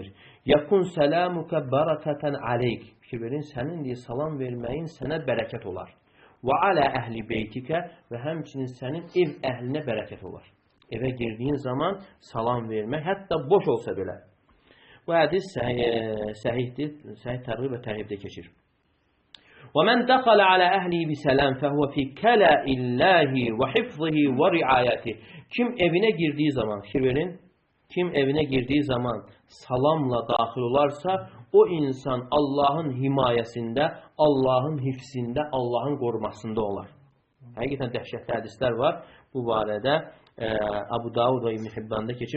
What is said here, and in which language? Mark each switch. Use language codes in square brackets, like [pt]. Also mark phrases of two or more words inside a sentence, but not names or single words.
[ar] "يكون سلامك بركة عليك." [az] Fikir verin, sənin deyə salam verməyin sənə bərəkət olar. [ar] "وعلى أهل بيتك." [az] Və həmçinin sənin ev əhlinə bərəkət olar. Evə girdiyin zaman salam vermək, hətta boş olsa belə. Bu hədis səhihdir, səhih tərğib və tərhibdə keçir. [ar] وَمَنْ دَخَلَ عَلَى أَهْلِهِ بِسَلَامٍ فَهُوَ فِي كَلَإِ اللّٰهِ وَحِفْظِهِ وَرِعَايَتِهِ. [tr] Kim evine girdiği zaman, [az] fikir verin, kim evinə girdiyi zaman salamla daxil olarsa, o insan Allahın himayəsində, Allahın hifzində, Allahın qorumasında olar. Həqiqətən dəhşətli hədislər var. Bu barədə Abu Davud və İbn Hibbanda keçir.